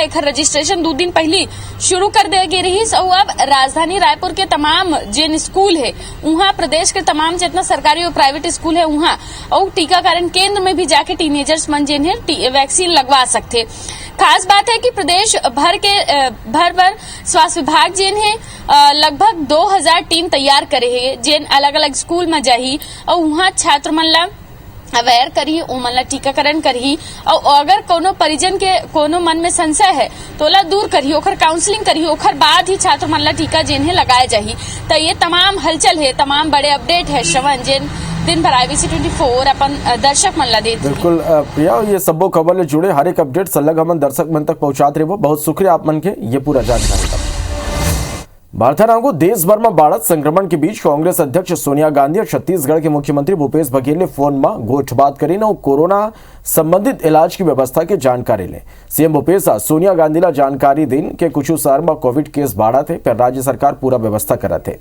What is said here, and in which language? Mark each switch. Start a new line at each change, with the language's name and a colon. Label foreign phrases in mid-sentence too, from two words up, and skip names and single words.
Chhattisgarhi: एक रजिस्ट्रेशन 2 दिन पहले शुरू कर दे गई रही और अब राजधानी रायपुर के तमाम जिन स्कूल है वहाँ प्रदेश के तमाम जितना सरकारी और प्राइवेट स्कूल है वहाँ और टीकाकरण केंद्र में भी जाके टीनेजर्स मन जिन है वैक्सीन लगवा सकते। खास बात है कि प्रदेश भर के भर स्वास्थ्य विभाग जिन है लगभग 2000 टीम तैयार करे है जिन अलग अलग स्कूल में जाही और वहाँ छात्र मन ला अवेयर करी, उमन ला टीकाकरण करी और अगर कोनो परिजन के कोनो मन में संशय है तो ला दूर करी, ओखर काउंसलिंग करी, ओखर बाद ही छात्र मन ला टीका जिन्हें लगाया जाही। तो ये तमाम हलचल है, तमाम बड़े अपडेट है श्रवण जिन दिन भर IBC 24 अपन दर्शक मन ला दे। बिल्कुल प्रिया, ये सबो खबर ले जुड़े हर एक अपडेट सलग हमन दर्शक मन तक पहुंचाते रहो। बहुत शुक्रिया आप मन के ये पूरा जानकारी का। भारत देश भर में बढ़त संक्रमण के बीच कांग्रेस अध्यक्ष सोनिया गांधी और छत्तीसगढ़ के मुख्यमंत्री भूपेश बघेल ने फोन में गोठबात करी और कोरोना संबंधित इलाज की व्यवस्था की जानकारी ले। सीएम भूपेश सोनिया गांधी ला जानकारी दिन के कुछ शहर में कोविड केस बढ़ा थे पर राज्य सरकार पूरा व्यवस्था करा थे।